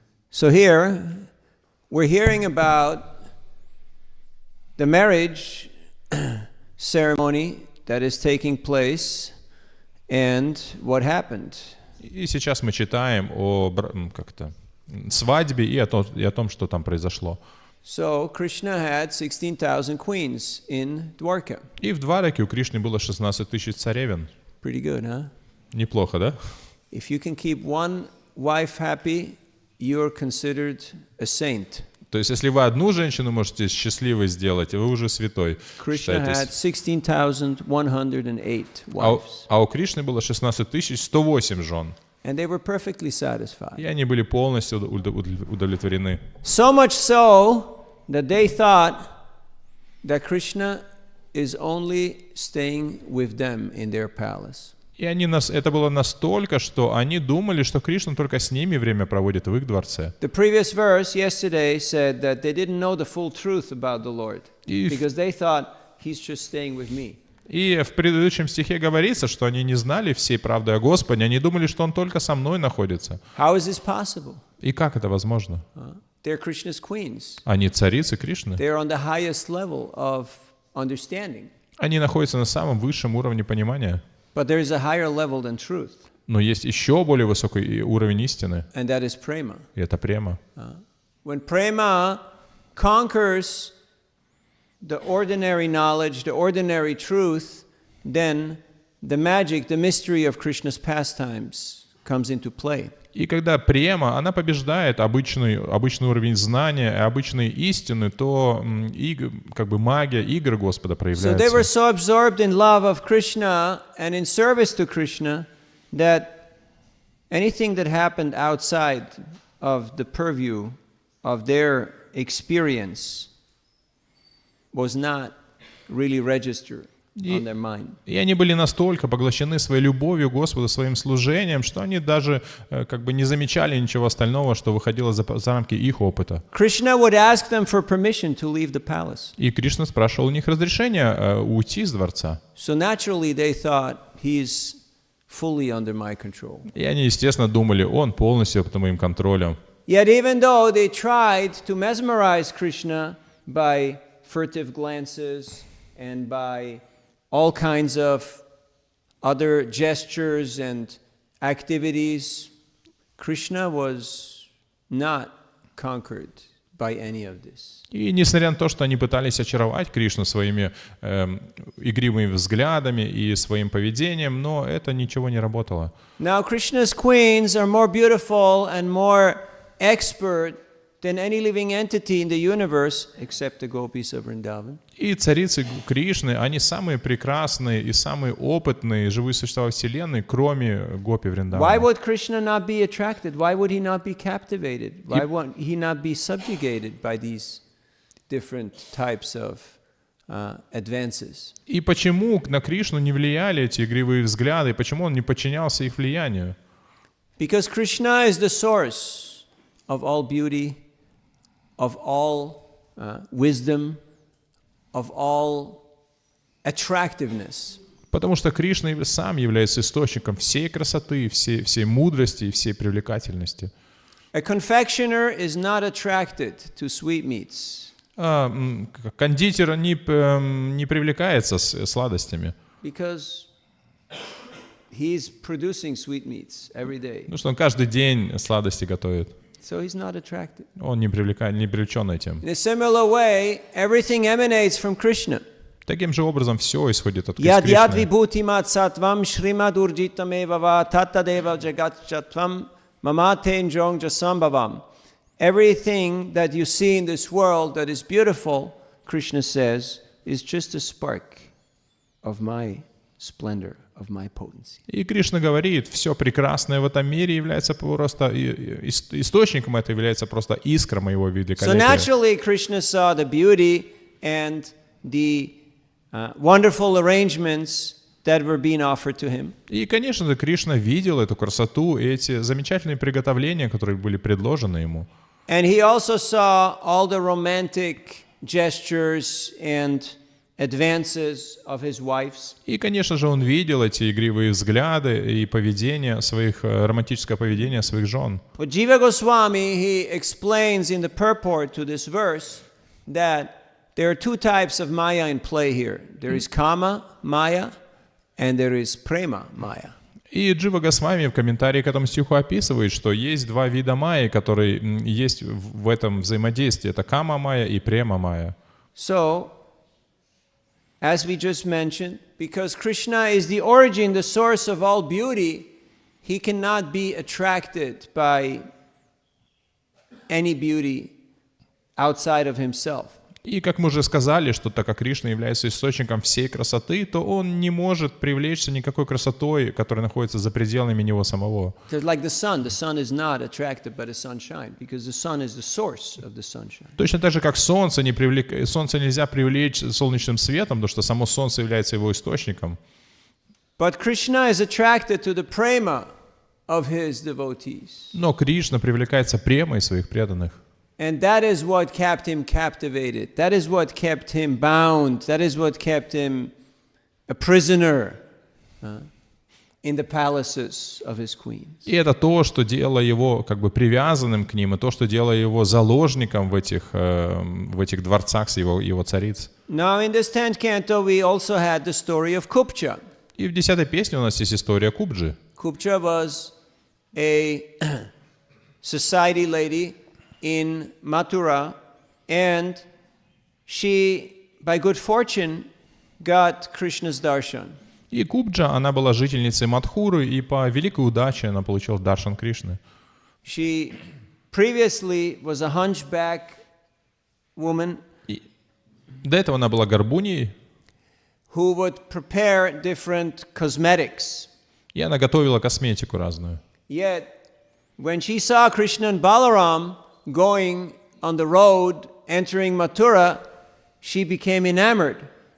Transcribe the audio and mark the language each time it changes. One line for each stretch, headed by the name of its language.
English: So here we're hearing about the marriage ceremony that is taking place and what happened.
Russian: И сейчас мы читаем о свадьбе и о том, что там произошло.
English: So Krishna had 16,000 queens in Dwarka.
Russian: И в Двараке у Кришны было 16 тысяч царевен.
English: Pretty good, huh?
Russian: Неплохо, да?
English: If you can keep one wife happy, you're considered a saint.
Russian: То есть, если вы одну женщину можете счастливой сделать, вы уже святой.
English: Krishna had 16,108 wives.
Russian: А у Кришны было 16 108 жен.
English: And they were perfectly satisfied.
Russian: И они были полностью удовлетворены.
English: So much so that they thought that Krishna is only staying with them in their palace.
Russian: И это было настолько, что они думали, что Кришна только с ними время проводит в их дворце.
English: The previous verse yesterday said that they didn't know the full truth about the Lord because they thought he's just staying with me.
Russian: И в предыдущем стихе говорится, что они не знали всей правды о Господе, они думали, что Он только со мной находится.
English: How is this possible?
Russian: И как это возможно?
English: They're Krishna's queens.
Russian: Они царицы Кришны.
English: They're on the highest level of understanding.
Russian: Они находятся на самом высшем уровне понимания.
English: But there is a higher level than truth,
Russian: Но есть еще более высокий уровень истины,
English: and that is prema.
Russian: и это према.
English: When prema conquers the ordinary knowledge, the ordinary truth, then the magic, the mystery of Krishna's pastimes comes into play.
Russian: И когда према, она побеждает обычный уровень знания, обычные истины, то как бы магия игр Господа
English: So they were
Russian: проявляется.
English: so absorbed in love of Krishna and in service to Krishna that anything that happened outside of the purview of their experience was not really registered on their mind.
Russian: И они были настолько поглощены своей любовью к Господу, своим служением, что они даже как бы не замечали ничего остального, что выходило за рамки их опыта.
English: Krishna would ask them for permission to leave the palace.
Russian: И Кришна спрашивал у них разрешения уйти из дворца.
English: So naturally they thought he's fully under my control.
Russian: И они, естественно, думали, он полностью под моим контролем.
English: Yet even though they tried to mesmerize Krishna by furtive glances and by all kinds of other gestures and activities, Krishna was not conquered by any of this.
Russian: И несмотря на то, что они пытались очаровать Кришну своими игривыми взглядами и своим поведением, но это ничего не работало.
English: Now Krishna's queens are more beautiful and more expert than any living entity in the universe, except the gopis of Vrindavan.
Russian: И царицы Кришны, они самые прекрасные и самые опытные живые существа Вселенной, кроме гопи
English: Why
Russian: Вриндавана.
English: would Krishna not be attracted? Why would he not be captivated? Why would he not be subjugated by these different types of advances?
Russian: И почему на Кришну не влияли эти игривые взгляды, почему он не подчинялся их влиянию?
English: Because Krishna is the source of all beauty, of all wisdom, of all attractiveness.
Russian: Потому что Кришна сам является источником всей красоты, всей мудрости и всей привлекательности.
English: A confectioner is not attracted to sweetmeats
Russian: Кондитер не привлекается сладостями,
English: because he's producing sweetmeats every day.
Russian: потому что он каждый день сладости готовит.
English: So he's not attracted.
Russian: Он не привлечен этим.
English: In a similar way, everything emanates from Krishna.
Russian: Таким же образом все исходит от
Sanskrit: Yad yad
Russian: Кришны.
Sanskrit: vibhutimat sattvam shrimad urjitam evava tattadeva jagatchatvam mamaten jong jasambhavam.
English: Everything that you see in this world that is beautiful, Krishna says, is just a spark of my splendor, of my potency.
Russian: И Кришна говорит, все прекрасное в этом мире является просто источником, это является просто искра моего
English: So
Russian: великолепия.
English: naturally, Krishna saw the beauty and the wonderful arrangements that were being offered to him.
Russian: И, конечно же, Кришна видел эту красоту, эти замечательные приготовления, которые были предложены ему.
English: And he also saw all the romantic gestures and advances of his wives.
Russian: И, конечно же, он видел эти игривые взгляды и поведение своих, романтическое поведение своих жен.
English: But Jiva Goswami, he explains in the purport to this verse that there are two types of Maya in play here. There is Kama Maya and there is Prema Maya.
Russian: И Джива Госвами в комментарии к этому стиху описывает, что есть два вида майи, которые есть в этом взаимодействии. Это кама майя и према майя.
English: So, as we just mentioned, because Krishna is the origin, the source of all beauty, he cannot be attracted by any beauty outside of himself.
Russian: И как мы уже сказали, что так как Кришна является источником всей красоты, то он не может привлечься никакой красотой, которая находится за пределами него самого.
English: Just like the sun is not attracted by the sunshine because the sun is the source of the sunshine.
Russian: Точно так же, как солнце нельзя привлечь солнечным светом, потому что само солнце является его источником.
English: But Krishna is attracted to the prema of his devotees.
Russian: Но Кришна привлекается премой своих преданных.
English: And that is what kept him captivated. That is what kept him bound. That is what kept him a prisoner. in the palaces of his queens.
Russian: И это то, что делало его как бы привязанным к ним, и то, что делало его заложником в этих дворцах его цариц.
English: Now in this 10th canto we also had the story of Kupcha.
Russian: И в 10-й песне у нас есть история Кубджи.
English: Kupcha was a society lady in Mathura, and she, by good fortune, got Krishna's darshan.
Russian: И Кубджа, она была жительницей Мадхуры, и по великой удаче она получила даршан Кришны.
English: She previously was a hunchback woman
Russian: До этого она была горбуней,
English: who would prepare different cosmetics.
Russian: и она готовила косметику разную.
English: Yet, when she saw Krishna and Balaram going on the road, entering Mathura, she became enamored.